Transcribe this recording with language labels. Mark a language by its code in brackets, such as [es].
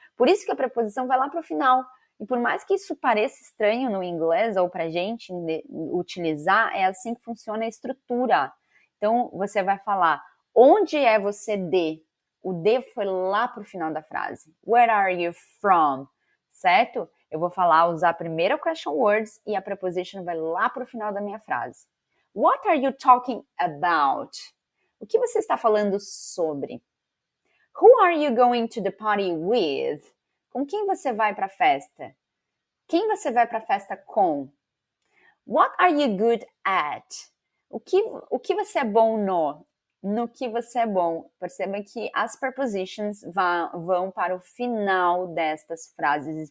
[pt] Por isso que a preposição vai lá para o final. E por mais que isso pareça estranho no inglês ou para a gente utilizar, é assim que funciona a estrutura. Então, você vai falar, onde é você de? O de foi lá para o final da frase. [en] Where are you from? [pt] Certo? Eu vou usar primeiro a question words e a preposition vai lá para o final da minha frase. [en] What are you talking about? [pt] O que você está falando sobre? [en] Who are you going to the party with? [pt] Com quem você vai para a festa? Quem você vai para a festa com? [en] What are you good at? [pt] O que você é bom no que você é bom. Perceba que as prepositions vão para o final destas frases.